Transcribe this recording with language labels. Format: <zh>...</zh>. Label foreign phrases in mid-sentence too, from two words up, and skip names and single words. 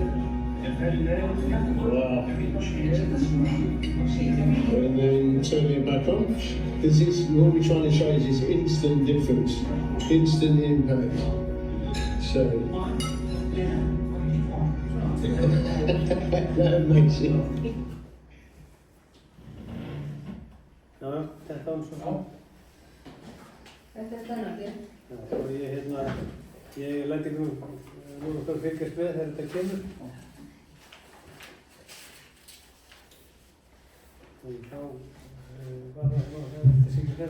<en>Wow. And then turn it back on. This is what we're trying to show is this instant difference, instant impact. So that makes it.</en> <is>13 svo. Þetta er spennandi. Já, og ég læti nú okkur fylgjast með þegar þetta kemur. Og þá var það þetta sýnir þeirra.</is>